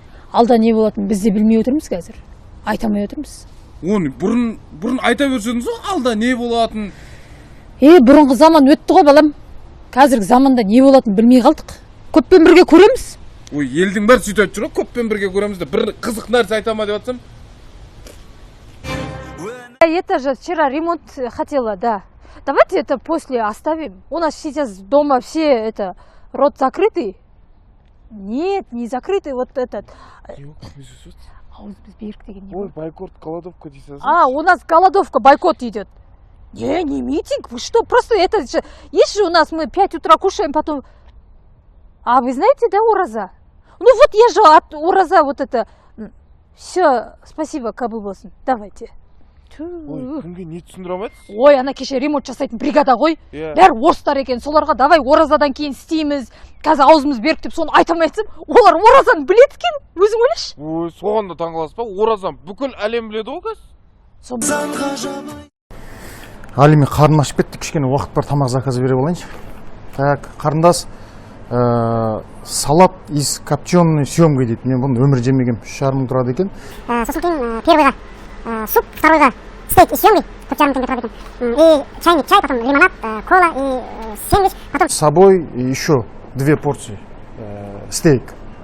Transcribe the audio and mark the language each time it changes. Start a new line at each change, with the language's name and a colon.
Kazakh: Алда не болатынын біз де білмей отырмыз қазір. Айтамай отырмыз. Оны бұрын айта берсеңіз ғой, алда не болатынын. Бұрынғы заман өтті ғой балам. Қазіргі заманда не болатынын білмей қалдық. Көппен бірге көреміз. Ой, елдің бәрі сөйтіп айтып жүр ғой, көппен бірге көреміз де. Бір қызық нәрсе айтама деп жатсам.
Russian: Это же вчера ремонт хотела, да. Давайте это после оставим. У нас сейчас дома все рот закрытый. Нет, не закрытый вот этот.
Kazakh: Ой, бойкот, голодовка дейсіз.
Russian: У нас голодовка, бойкот идет. Не митинг, вы что, просто это же... Есть же у нас, мы 5 утра кушаем, потом... А вы знаете, да, Ураза? Ну вот я же от Ураза вот это... Все, спасибо,
Kazakh: кабыл болсын.
Russian: Давайте.
Kazakh: Ой, кімге не түсіндіре алмайсыз? Ой, ана кеше ремонт жасайтын бригада ғой. Бәрі орыстар екен, соларға давай Оразадан кейін істейміз. Қазір аузымыз берік деп соны айтамай айтсам, олар Оразаны біледі екен, өзің ойлашы. Ой, соған да таңғаласыз ба? Оразаны бүкіл әлем біледі ғой қазір. Али, мен қарным ашып кетті, кішкене уақыт бар, тамақ заказы бере болайыншы. Так, қарындас,
Russian: салат из копченой семгой
Kazakh: дейді. Мен бұны өмір жемегем, 3,5 мың тұрады екен. Сосын кейін первыйға суп, второйға
Russian: стейк из семги,
Kazakh: 4,5 теңге тұрады екен.
Russian: И чайник, чай, потом лимонад, кола и сэндвич, потом... С собой еще 2 порции стейк.